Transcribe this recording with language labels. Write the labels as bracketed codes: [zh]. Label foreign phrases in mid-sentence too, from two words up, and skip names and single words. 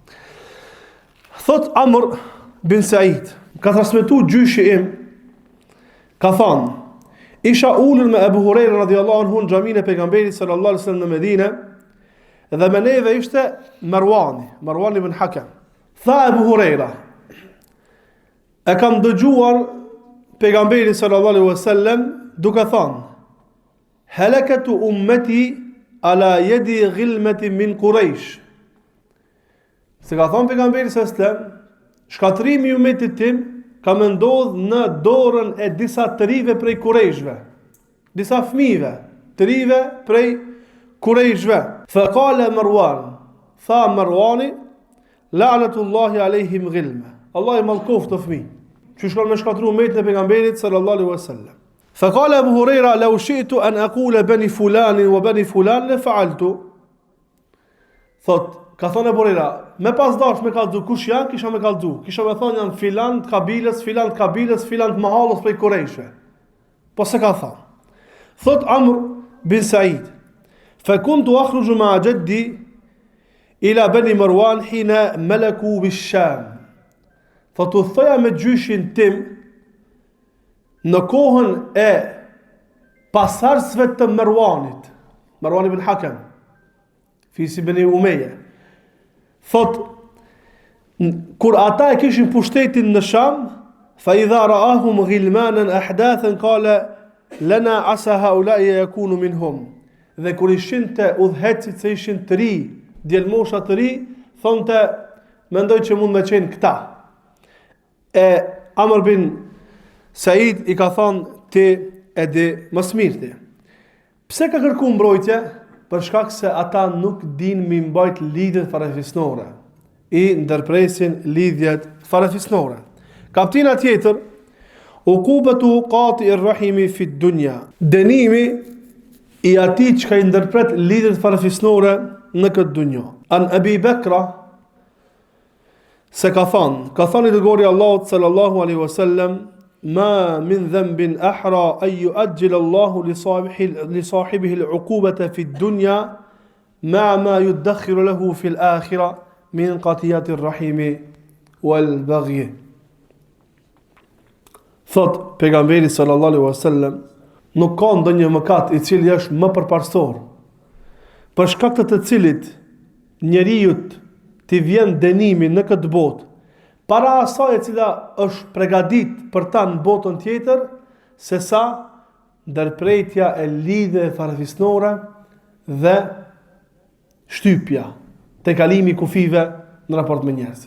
[sq] Thot Amr bin Said, ka transmetuar gjyshi im, ka thënë, isha ulur me Abu Huraira [ar] رضي الله عنه [sq] në xhamin e pejgamberit [ar] صلى الله عليه وسلم [sq] në Medinë, dhe me neve ishte Marwan ibn Hakam. Tha Abu Huraira, e kam dëgjuar pejgamberin [ar] صلى الله عليه وسلم [sq] duke thënë, [ar] هلكة أمتي على يدي غلمة من قريش. [sq] Se ka thonë pejgamberi [ar] صلى الله عليه وسلم, [sq] shkatrimi i ummetit tim ka më ndodhur në dorën e disa të rive prej Qurayshve, disa fëmijëve të rive prej Qurayshve. [ar] فقال مروان, [sq] tha Marwani, [ar] لعنة الله عليهم غلمة. [sq] Allah i mallkoft të fëmijë. Që shkon me shkatru ummetin e pejgamberit [ar] صلى الله عليه وسلم. فقال أبو هريرة لو شئت أن أقول بني فلان وبني فلان لفعلت. [sq] Thot, ka thonë Abu Huraira, me pas dash me kallzu kush janë, kisha me kallzu. Kisha me thonë janë filan të kabilës, filan të mahallës prej Qurayshve. Po se ka thonë. Thot Amr bin Said, [ar] فكنت أخرج مع جدي إلى بني مروان حين ملكوا بالشام. [sq] Thot u thoja me gjyshin tim në kohën e pasardhësve të Marwan ibn Hakam, fisi ibn Umayya. Thot, kur ata e kishin pushtetin në Sham, [ar] فإذا رآهم غلمانا أحداثا قال لنا عسى هؤلاء يكونوا منهم. [sq] Dhe kur ishin të udhëhecit se ishin të ri, djelmosha të ri, thonte mendoj që mund me qenë këta. E Amr bin Said i ka thonë ti e di më smirti. Pse ka kërku mbrojtje? Për shkak se ata nuk din mi mbajt lidhjet farefisnore, i ndërpresin lidhjet farefisnore. Kaptina tjetër, [ar] عقوبة قاطع الرحم في الدنيا. [sq] Dënimi i atij që ka i ndërpret lidhjet farefisnore në këtë dunjë. [ar] عن أبي بكرة [sq] se ka thënë i dërguari Allahut [ar] صلى الله عليه وسلم ما من ذنب أحرى أن يعجل الله لصاحبه العقوبة في الدنيا مع ما يدخر له في الآخرة من قطيعة الرحم والبغي. [sq] Thot pejgamberi [ar] صلى الله عليه وسلم, [sq] nuk ka ndonjë mëkat i cili është më përparsor, për shkak të cilit njeriu t'i vjen dënimi në këtë botë, para asaj e cila është përgatit për ta në botën tjetër, se sa ndërprerja e lidhjeve farefisnore dhe shtypja, te kalimi i kufive në raport me njerëzit.